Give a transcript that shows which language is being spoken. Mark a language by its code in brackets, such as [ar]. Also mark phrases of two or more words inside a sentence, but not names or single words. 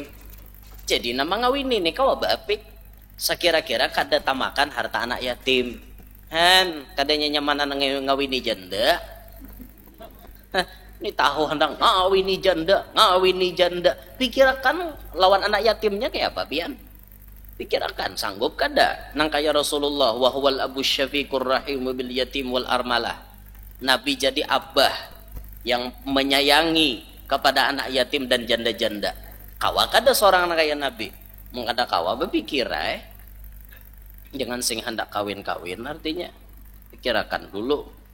[bjn] Jadi nama ngawini nih kau apik sekira-kira kada tamakan harta anak yatim. Han kadanya nyamanan ngawini janda. Ini tahu hendak ngawini janda. Pikirkan lawan anak yatimnya kayak apa pian? Pikirkan sanggup kada? Nang kaya Rasulullah [ar] وهو الأب الشفيق الرحيم باليتيم والأرملة. [bjn] Nabi jadi abah yang menyayangi kepada anak yatim dan janda-janda. Kawa kada seorang anak kaya Nabi. Mengada kawa berpikir jangan sing hendak kawin-kawin artinya. Pikirkan dulu.